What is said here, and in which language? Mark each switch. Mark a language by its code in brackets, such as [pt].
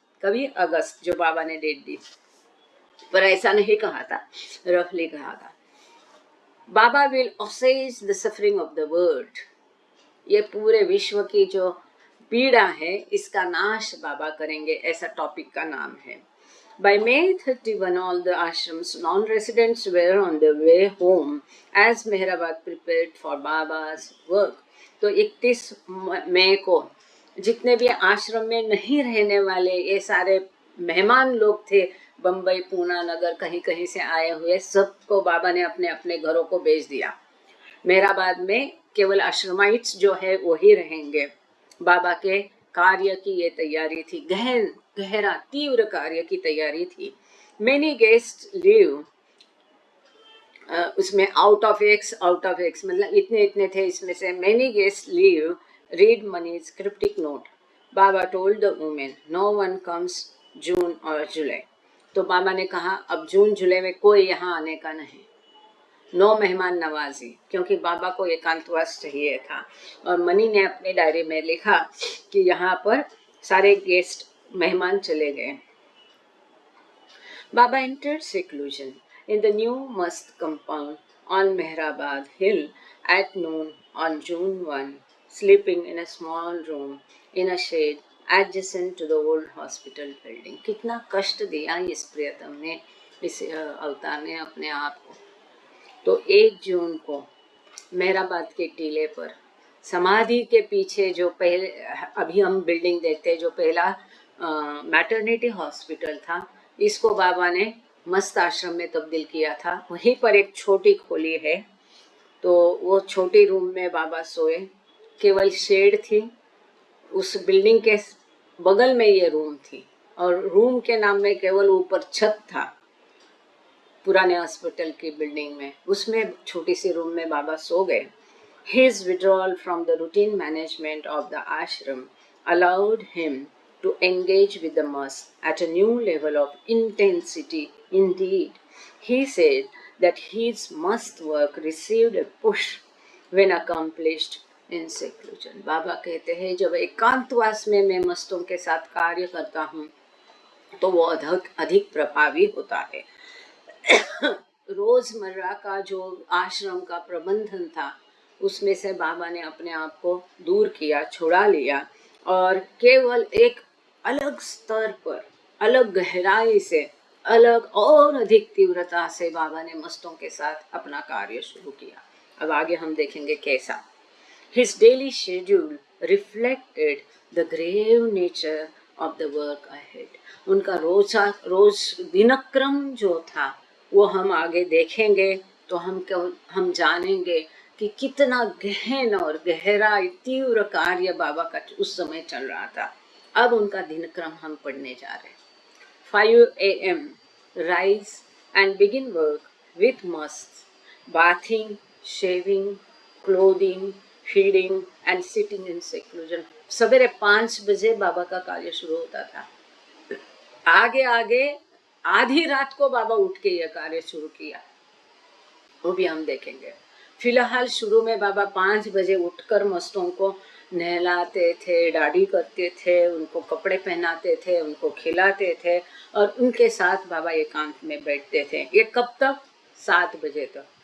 [hi] कभी अगस्त, जो बाबा ने डेट दी, पर ऐसा नहीं कहा था, रफली कहा था. [en] Baba will assesses the suffering of the world. [hi] ये पूरे विश्व की जो पीड़ा है, इसका नाश बाबा करेंगे, ऐसा टॉपिक का नाम है. [en] By May 31, all the ashrams non-residents were on their way home as Mehrabad prepared for Baba's work. [hi] तो 31 मई को जितने भी आश्रम में नहीं रहने वाले ये सारे मेहमान लोग थे, बम्बई, पूना, नगर, कहीं कहीं से आए हुए, सबको बाबा ने अपने अपने घरों को भेज दिया. मेहराबाद में केवल आश्रमाइट्स जो है वही रहेंगे. बाबा के कार्य की ये तैयारी थी, गहरा तीव्र कार्य की तैयारी थी. [en] many guest leave, [hi] उसमें [en] out of X [hi] मतलब इतने इतने थे, इसमें से [en] Many guest leave read Mani's cryptic note. Baba told the women no one comes June और जुलाई. [hi] तो बाबा ने कहा अब जून जुलाई में कोई यहाँ आने का नहीं. नो मेहमान नवाजी, क्योंकि बाबा को एकांतवास चाहिए था. और मनी ने अपनी डायरी में लिखा कि यहाँ पर सारे गेस्ट मेहमान चले गए. [en] Baba entered seclusion in the new mosque compound on Mehrabad Hill at noon on June 1, sleeping in a small room in a shade adjacent to the old hospital building. [hi] कितना कष्ट दिया इस प्रियतम ने, इस अवतार ने अपने आप को. तो 1 जून को मेहराबाद के टीले पर समाधि के पीछे जो पहले, अभी हम बिल्डिंग देखते हैं, जो पहला मैटरनिटी हॉस्पिटल था, इसको बाबा ने मस्त आश्रम में तब्दील किया था। वहीं पर एक छोटी खोली है, तो वो छोटी रूम में बाबा सोए, केवल शेड थी। उस बिल्डिंग के बगल में ये रूम थी, और रूम के नाम में केवल ऊपर छत था पुराने हॉस्पिटल की बिल्डिंग में। उसमें छोटी सी रूम में बाबा सो गए। [en] His withdrawal from the routine management of the ashram allowed him to engage with the mass at a new level of intensity. Indeed, he said that his must work received a push when accomplished in seclusion. [hi] बाबा कहते हैं जब एकांतवास में मैं मस्तों के साथ कार्य करता हूँ तो वो अधिक प्रभावी होता है। रोजमर्रा का जो आश्रम का प्रबंधन था उसमें से बाबा ने अपने आप को दूर किया, छुड़ा लिया, और केवल एक अलग स्तर पर, अलग गहराई से, अलग और अधिक तीव्रता से बाबा ने मस्तों के साथ अपना कार्य शुरू किया। अब आगे हम देखेंगे कैसा। [en] His daily schedule reflected the grave nature of the work ahead. [hi] उनका रोज दिनक्रम जो था वो हम आगे देखेंगे तो हम जानेंगे कि कितना गहन और गहरा तीव्र कार्य बाबा का उस समय चल रहा था। अब उनका दिनक्रम हम पढ़ने जा रहे हैं। [en] 5 a.m. rise and begin work with must, bathing, shaving, clothing, feeding and sitting in seclusion. [hi] सवेरे 5 बजे बाबा का कार्य शुरू होता था। आगे आगे आधी रात को बाबा उठ के यह कार्य शुरू किया, वो भी हम देखेंगे। फिलहाल शुरू में बाबा 5 बजे उठकर मस्तों को नहलाते थे, दाढ़ी करते थे, उनको कपड़े पहनाते थे, उनको खिलाते थे, और उनके साथ बाबा एकांत में बैठते थे। ये कब तक? 7 बजे तक।